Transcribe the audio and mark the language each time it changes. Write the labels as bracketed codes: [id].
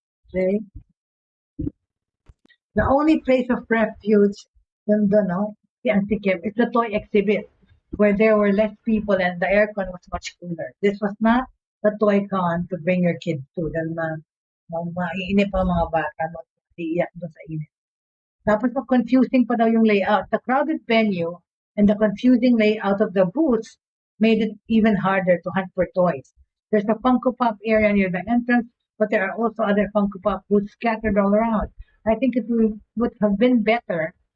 [en] Okay? The only place of refuge, the Techiemommy, is the toy exhibit, where there were less people and the aircon was much cooler. This was not the toy con to bring your kids to. [tl] Dahil maiinip ang mga bata, mag-iiyak doon sa init. Tapos confusing pa daw yung layout. [en] The crowded venue and the confusing layout of the booths made it even harder to hunt for toys. There's a Funko Pop area near the entrance, but there are also other Funko Pop booths scattered all around. I think it would have been better.